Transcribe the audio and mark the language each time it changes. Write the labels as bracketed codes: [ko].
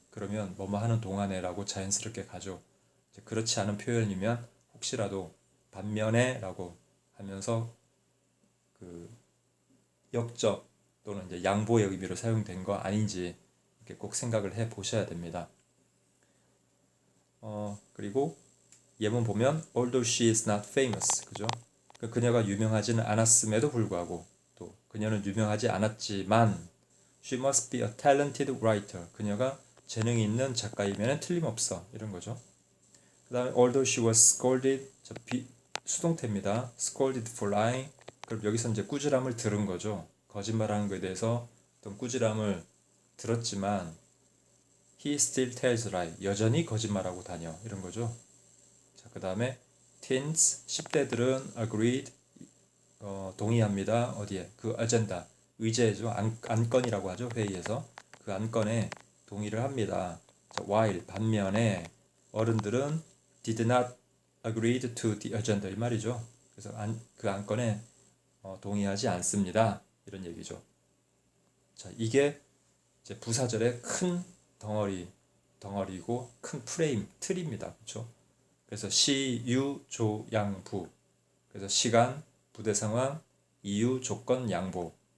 [ko] 그러면 뭐뭐 하는 동안에라고 자연스럽게 가죠. 그렇지 않은 표현이면 혹시라도 반면에라고 하면서 그 역접 또는 이제 양보의 의미로 사용된 거 아닌지 이렇게 꼭 생각을 해 보셔야 됩니다. 그리고 예문 보면 [en] although she is not famous, [ko] 그죠? 그녀가 유명하지는 않았음에도 불구하고 또 그녀는 유명하지 않았지만 [en] she must be a talented writer. [ko] 그녀가 재능이 있는 작가이면 틀림없어. 이런 거죠. 그 다음에 [en] although she was scolded, [ko] 수동태입니다. [en] scolded for lying. [ko] 그럼 여기서 이제 꾸지람을 들은 거죠. 거짓말하는 것에 대해서 어떤 꾸지람을 들었지만 [en] he still tells lie. [ko] 여전히 거짓말하고 다녀. 이런 거죠. 자, 그 다음에 teens, 10대들은 agreed, 동의합니다. 어디에? 그 아젠다, 의제죠. 안건이라고 하죠. 회의에서. 그 안건에 동의를 합니다. 자, [en] while [ko] 반면에 어른들은 [en] did not agree to the agenda [ko] 이 말이죠. 그래서 그 안건에 동의하지 않습니다. 이런 얘기죠. 자, 이게 이제 부사절의 큰 덩어리고 큰 프레임, 틀입니다. 그렇죠? 그래서 시, 유, 조, 양, 부. 그래서 시간, 부대 상황, 이유, 조건, 양보.